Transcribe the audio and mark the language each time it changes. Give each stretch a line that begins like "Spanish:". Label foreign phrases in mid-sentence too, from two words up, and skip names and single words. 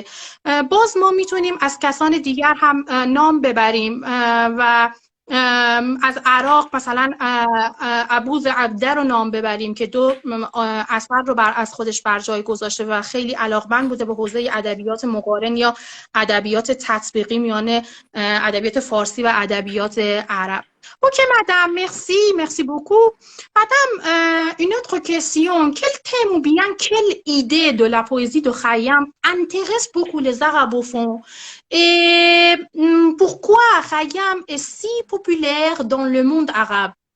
Persian: باز ما میتونیم از کسان دیگر هم نام ببریم و از عراق مثلا ابوذ عبده رو نام ببریم که 2 اثر رو از خودش بر جای گذاشته و خیلی علاقمند بوده به حوزه ادبیات مقارن یا ادبیات تطبیقی میان ادبیات فارسی و ادبیات عرب.
French: Ok madame, merci beaucoup. Madame, une autre question. Quel thème ou bien quelle idée de la poésie de Khayyam intéresse beaucoup les arabophones? Et pourquoi Khayyam est si populaire dans le monde arabe?